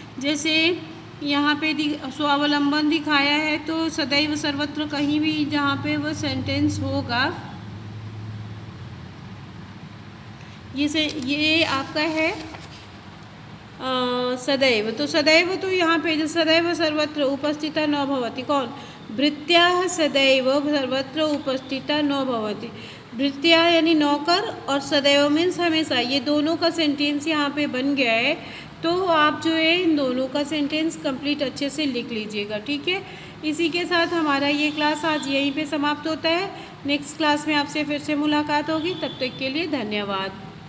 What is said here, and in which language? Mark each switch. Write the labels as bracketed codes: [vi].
[hi] जैसे यहाँ पे स्वावलंबन दिखाया है, तो सदैव सर्वत्र कहीं भी जहाँ पे वो सेंटेंस होगा, ये आपका है सदैव। तो सदैव, तो यहाँ पे जो [sa] सदैव सर्वत्र उपस्थिता न भवति, [hi] कौन? [sa] भृत्याः सदैव सर्वत्र उपस्थिता न भवति। [hi] भृत्या यानी नौकर और सदैव मीन्स हमेशा, ये दोनों का सेंटेंस यहाँ पे बन गया है। तो आप जो है इन दोनों का सेंटेंस कंप्लीट अच्छे से लिख लीजिएगा, ठीक है। इसी के साथ हमारा ये क्लास आज यहीं पे समाप्त होता है। नेक्स्ट क्लास में आपसे फिर से मुलाकात होगी, तब तक के लिए धन्यवाद।